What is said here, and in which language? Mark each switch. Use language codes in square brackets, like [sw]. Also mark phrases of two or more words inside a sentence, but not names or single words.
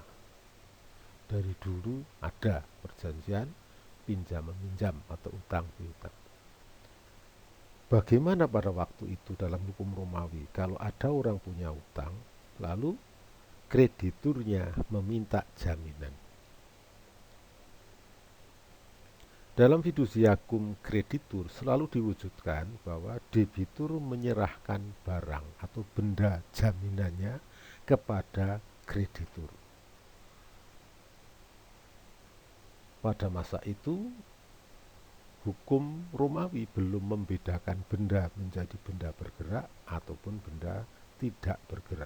[id] Dari dulu ada perjanjian pinjam meminjam atau utang piutang. Bagaimana pada waktu itu dalam hukum Romawi kalau ada orang punya hutang, lalu krediturnya meminta jaminan? Dalam [la] fiducia cum creditur [id] selalu diwujudkan bahwa debitur menyerahkan barang atau benda jaminannya kepada kreditur. Pada masa itu hukum Romawi belum membedakan benda menjadi benda bergerak ataupun benda tidak bergerak.